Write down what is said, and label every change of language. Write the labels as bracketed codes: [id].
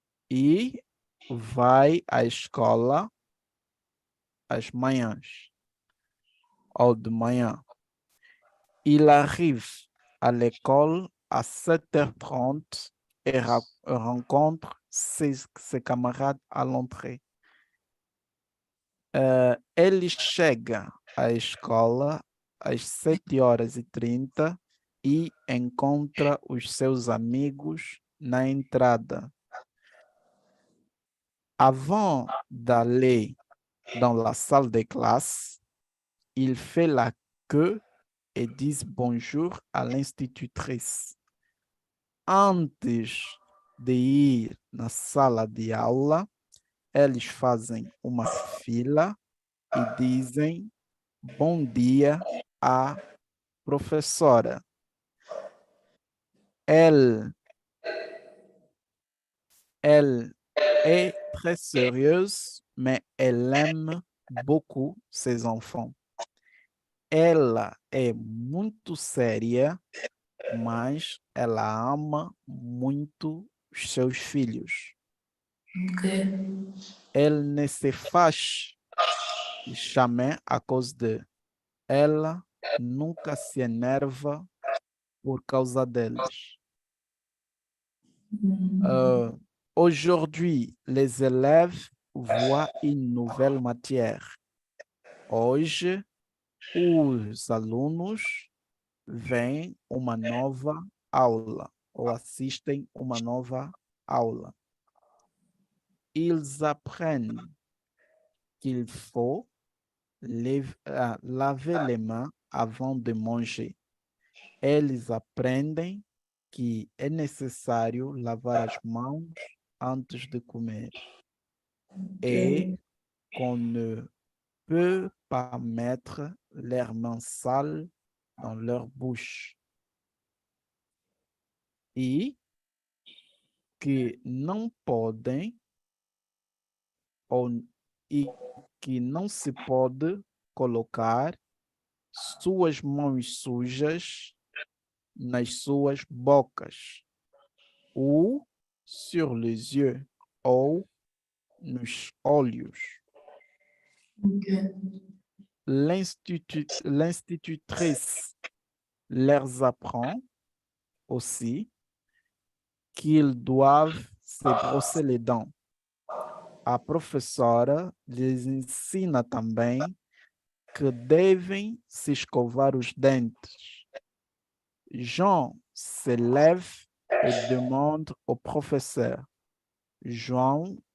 [pt] E vai à escola às manhãs. Ou de manhã. [fr] Il arrive à l'école à 7h30 et rencontre ses camarades à l'entrée. [pt] Ele chega à escola às 7h30 e encontra os seus amigos na entrada. [fr] Avant d'aller dans la salle de classe, il fait la queue et dit bonjour à l'institutrice. [pt] Antes de ir na sala de aula, eles fazem uma fila e dizem bom dia à professora. [fr] Elle est très sérieuse, mais elle aime beaucoup ses enfants. [pt] Ela é muito séria, mas ela ama muito os seus filhos. Ok. [fr] Elle ne se fâche jamais à cause de. [pt] Ela nunca se enerva por causa deles. [fr] Aujourd'hui, les élèves voient une nouvelle matière. [pt] Hoje, os alunos veem uma nova aula ou assistem uma nova aula. [fr] Ils apprennent qu'il faut laver les mains avant de manger. [pt] Eles aprendem que é necessário lavar as mãos antes de comer. [fr] Et qu'on ne peut pas mettre leurs mains sales dans leur bouche. [pt] E que não podem e que não se pode colocar suas mãos sujas nas suas bocas ou [fr] sur les yeux [pt] ou nos olhos. Ok. [fr] L'institutrice leur apprend aussi qu'ils doivent se brosser les dents. [pt] A professora lhes ensina também que devem se escovar os dentes. [fr] Jean se lève et demande au professeur. João